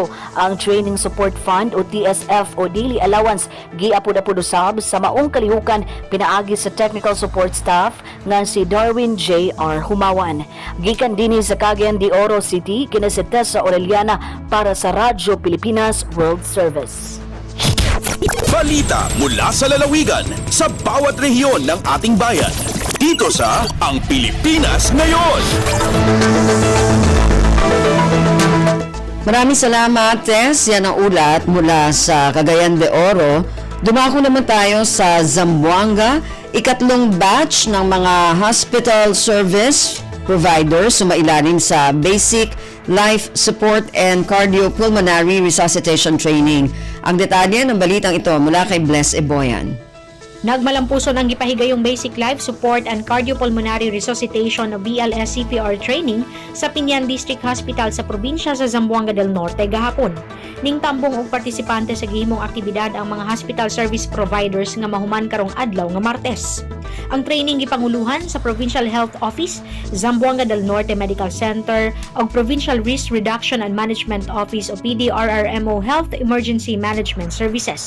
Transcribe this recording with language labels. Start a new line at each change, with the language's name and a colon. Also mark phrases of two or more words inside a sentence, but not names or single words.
Cebuano: Ang Training Support Fund o TSF o Daily Allowance giapod-apod usab sa maong kalihukan pinaagi sa
English: technical support staff
Cebuano: nga si Darwin J.R. Humawan. Gikan dinhi sa Cagayan de Oro City kina si Tessa Aureliana para sa Radyo Pilipinas World Service.
Filipino: Balita mula sa lalawigan sa bawat rehiyon ng ating bayan. Dito sa Ang Pilipinas Ngayon. Maraming salamat, Tess. Yan ang ulat mula sa Cagayan de Oro. Dumako naman tayo sa Zamboanga. Ikatlong batch ng mga hospital service providers sumailalim sa Basic Life Support and Cardiopulmonary Resuscitation Training. Ang detalye ng balitang ito mula kay Bless Eboyan.
Cebuano: Nagmalampuson ang gipahigayong Basic Life Support and Cardiopulmonary Resuscitation o BLS CPR training sa Pinyan District Hospital sa probinsya sa Zamboanga del Norte gahapon. Ning tambong og partisipante sa gihimong aktibidad ang mga
English: hospital service providers
Cebuano: nga mahuman karong adlaw nga Martes. Ang training gipanguluhan sa Provincial Health Office, Zamboanga del Norte Medical Center ug Provincial Risk Reduction and Management Office o PDRRMO Health Emergency Management Services.